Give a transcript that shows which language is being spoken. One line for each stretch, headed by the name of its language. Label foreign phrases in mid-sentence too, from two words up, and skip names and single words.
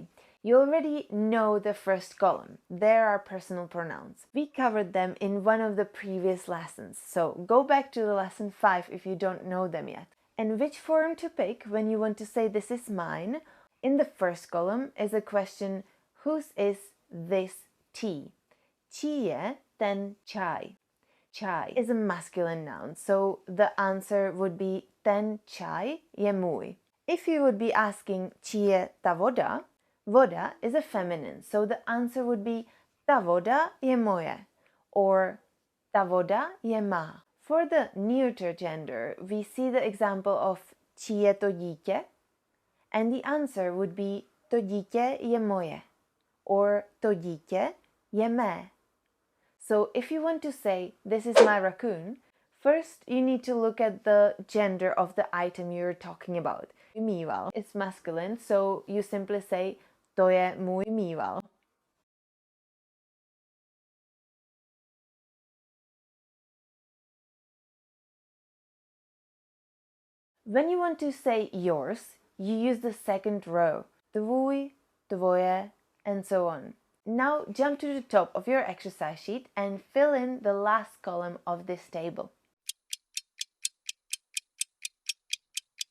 English: You already know the first column. There are personal pronouns. We covered them in one of the previous lessons, so go back to the lesson 5 if you don't know them yet. And which form to pick when you want to say this is mine? In the first column is a question, whose is this tea?
Czech: Čí je ten čaj?
English: Čaj is a masculine noun, so the answer would be
Czech: ten čaj je můj.
English: If you would be asking
Czech: čí je ta voda,
English: voda is a feminine, so the answer would be
Czech: ta voda je moje
English: or
Czech: ta voda je má.
English: For the neuter gender, we see the example of
Czech: čí je to dítě,
English: and the answer would be
Czech: to dítě je moje
English: or
Czech: to dítě je mé.
English: So if you want to say, this is my raccoon, first you need to look at the gender of the item you're talking about. Mýval is masculine, so you simply say,
Czech: to je můj mýval.
English: When you want to say yours, you use the second row,
Czech: tvůj, tvoje,
English: and so on. Now jump to the top of your exercise sheet and fill in the last column of this table.